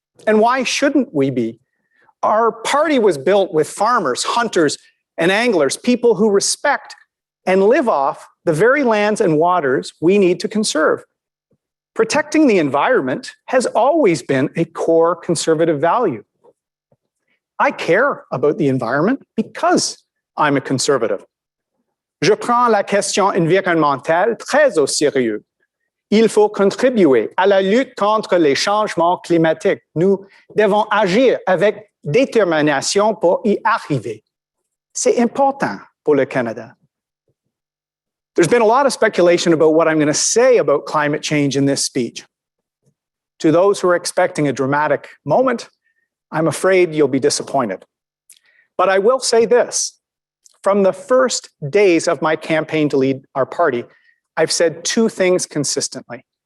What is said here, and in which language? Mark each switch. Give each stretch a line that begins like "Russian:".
English: And why shouldn't we be? Our party was built with farmers, hunters, and anglers, people who respect and live off the very lands and waters we need to conserve. Protecting the environment has always been a core Conservative value. I care about the environment because I'm a Conservative.
French: Je prends la question environnementale très au sérieux. Il faut contribuer à la lutte contre les changements climatiques. Nous devons agir avec détermination pour y arriver. C'est important pour le Canada.
English: There's been a lot of speculation about what I'm going to say about climate change in this speech. To those who are expecting a dramatic moment, I'm afraid you'll be disappointed. But I will say this. From the first days of my campaign to lead our party, I've said two things consistently.